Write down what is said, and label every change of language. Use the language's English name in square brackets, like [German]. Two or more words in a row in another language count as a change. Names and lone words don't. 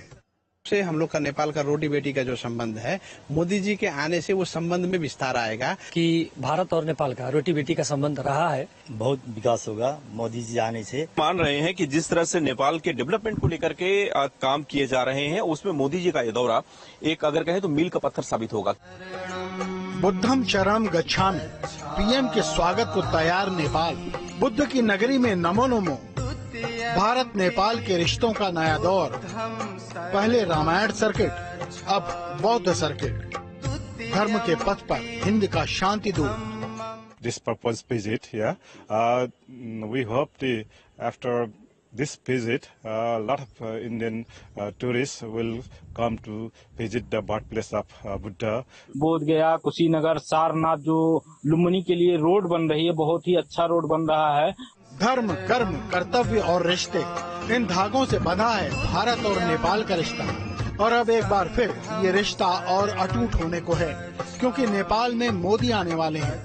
[Hindi] से हम लोग का नेपाल का रोटी बेटी का जो संबंध है, मोदी जी के आने से वो संबंध में विस्तार आएगा कि भारत और नेपाल का रोटी बेटी का संबंध रहा है। बहुत विकास होगा मोदी जी आने से। मान रहे हैं कि जिस तरह से नेपाल के डेवलपमेंट को लेकर के काम किए जा रहे हैं, उसमें मोदी जी का ये दौरा एक अगर कहें तो मील का पत्थर साबित होगा। [Pali] बुद्धम शरणम गच्छामि, [Hindi] पीएम के स्वागत को तैयार नेपाल। बुद्ध की नगरी में नमो नमो। भारत नेपाल के रिश्तों का नया दौर। पहले रामायण सर्किट, अब बौद्ध सर्किट। धर्म के पथ पर हिंद का शांति दूत। [English] This purpose visit here, we hope after this visit, a lot of Indian tourists will come to visit the birthplace of Buddha. [Hindi] बोध गया, कुशीनगर, सारनाथ जो लुम्बिनी के लिए रोड बन रही है, बहुत ही अच्छा रोड बन रहा है। धर्म, कर्म, कर्तव्य और रिश्ते, इन धागों से बंधा है भारत और नेपाल का रिश्ता। और अब एक बार फिर ये रिश्ता और अटूट होने को है, क्योंकि नेपाल में मोदी आने वाले हैं।